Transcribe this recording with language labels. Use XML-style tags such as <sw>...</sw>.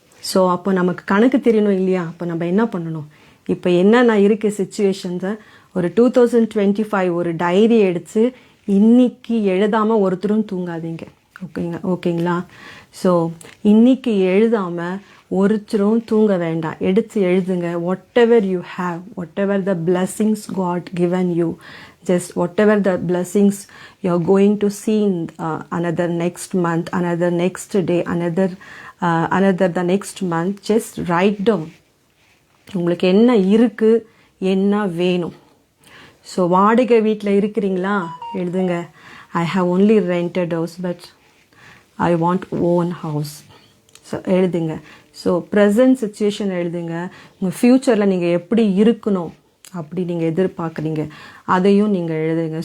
<ta>So அப்போ நமக்கு கணக்கு தெரியணும் இல்லையா? அப்போ நம்ம என்ன பண்ணணும்? இப்போ என்னென்ன இருக்குது சுச்சுவேஷன்ஸை ஒரு 2025 ஒரு டைரி எடுத்து இன்னைக்கு எழுதாமல் ஒருத்தரும் தூங்காதீங்க. ஓகேங்களா? ஸோ இன்னைக்கு எழுதாமல் ஒருத்தரும் தூங்க வேண்டாம். எடுத்து எழுதுங்க.</ta> <en>Whatever you have, whatever the blessings God given you, just whatever the blessings you're going to see in another next month, another next day, another the next month, just write down.</en> <ta>உங்களுக்கு என்ன இருக்குது, என்ன வேணும். So வாடகை வீட்டில் இருக்கிறீங்களா? எழுதுங்க.</ta> <en>I have only rented house but I want own house. So</en> <ta>எழுதுங்க. ஸோ ப்ரெசன்ட் சுச்சுவேஷன் எழுதுங்க. உங்கள் ஃப்யூச்சரில் நீங்கள் எப்படி இருக்கணும் அப்படி நீங்கள் எதிர்பார்க்குறீங்க, அதையும் நீங்கள் எழுதுங்க.</ta>